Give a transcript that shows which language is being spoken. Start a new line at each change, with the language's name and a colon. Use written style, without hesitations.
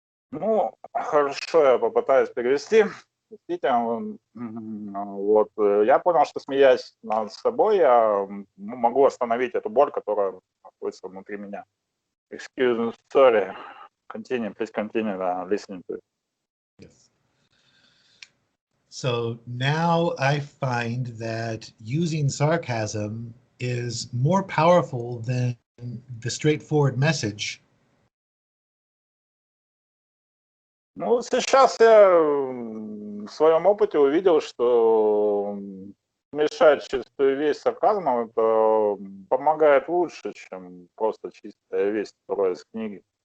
Russian: Ну, хорошо, я попытаюсь перевести. Простите, вот, я понял, что смеясь над собой, я могу остановить эту боль, которая находится внутри меня.
English: Excuse me, sorry. Continue, please continue listening to it. Yes. So now I find that using sarcasm is more powerful than the straightforward message.
Russian: Ну, сейчас я в своем опыте увидел, что смешать чистую весть с сарказмом, это помогает лучше, чем просто чистая весть, которая из книги.